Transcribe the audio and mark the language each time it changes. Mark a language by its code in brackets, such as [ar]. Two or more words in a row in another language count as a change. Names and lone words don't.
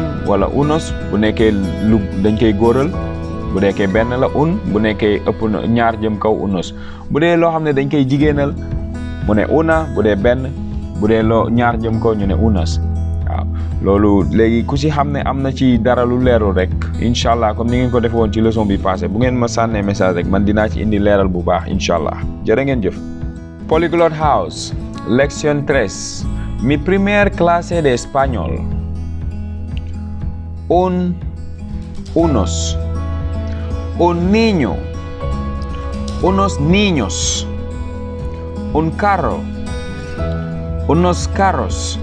[wo] wala unos bu nekkee lu dañ koy góoral bu nekkee benn la bu nekkee ëpp na ñaar jëm kaw unos bu dee loo xam ne dañ koy jigéenal mu ne una bu dee benn bu dee loo ñaar jëm kaw ñu ne unas waaw loolu léegi ku si xam ne am na ci dara lu leerul rek [ar] إن شاء الله [wo] comme ni ngeen ko defe woon ci leçon bi passé bu ngeen ma sànnee message rek man dinaa ci indi leeral bu baax [ar] إن شاء الله [wo] jërë ngeen jëf. [es] Polyglot House, lección 3. Mi primer clase de español. Unos. Un niño. Unos niños. Un carro. Unos carros.